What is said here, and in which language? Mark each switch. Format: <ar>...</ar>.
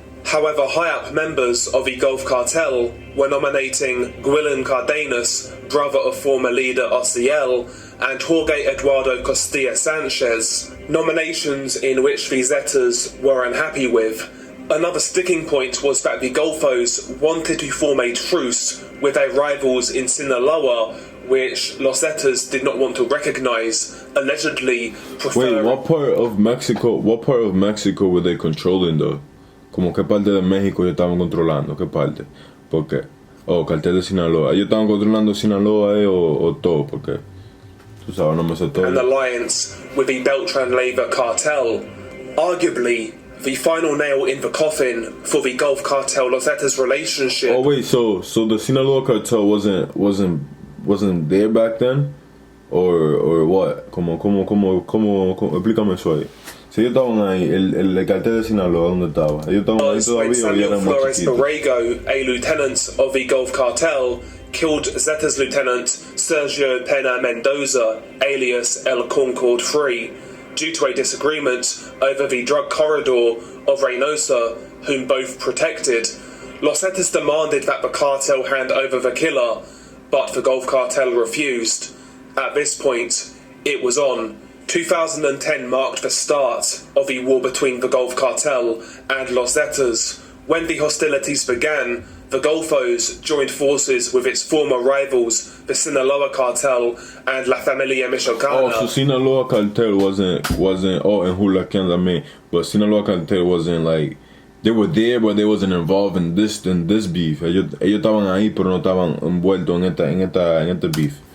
<en>However, high-up members of the Gulf Cartel were nominating Gwilyn Cardenas, brother of former leader Ociel, and Jorge Eduardo Costilla Sanchez, nominations in which the Zetas were unhappy with. Another sticking point was that the Golfos wanted to form a truce with their rivals in Sinaloa, which Los Zetas did not want to recognize, allegedly preferring... Wait, what part of Mexico were they controlling though?</en> <es>Como qué parte de México ellos estaban controlando, qué parte, porque, cartel de Sinaloa, ellos estaban controlando Sinaloa o todo, porque, tú sabes, no me sé todo.</es> <en>An alliance with the Beltran-Leyva cartel, arguably the final nail in the coffin for the Gulf Cartel Los Zetas relationship. Oh wait, so the Sinaloa cartel wasn't there back then, or what?</en> <es>Como explícame eso ahí. Si ellos estaban ahí, el cartel de Sinaloa, ¿dónde estaba? Ellos estaban ahí todavía o ya eran más Flores chiquitos.</es> <en>Borrego, a lieutenant of the Gulf Cartel, killed Zetas lieutenant Sergio Pena Mendoza, alias El Concord III, due to a disagreement over the drug corridor of Reynosa, whom both protected. Los Zetas demanded that the cartel hand over the killer, but the Gulf Cartel refused. At this point, it was on. 2010 marked the start of the war between the Gulf Cartel and Los Zetas. When the hostilities began, the Golfos joined forces with its former rivals, the Sinaloa Cartel and La Familia Michoacana. Oh, so Sinaloa Cartel wasn't and Huracán también, but Sinaloa Cartel wasn't like, they were there but they wasn't involved in this beef.</en> <es>Ellos estaban ahí pero no estaban envueltos en esta beef.</es>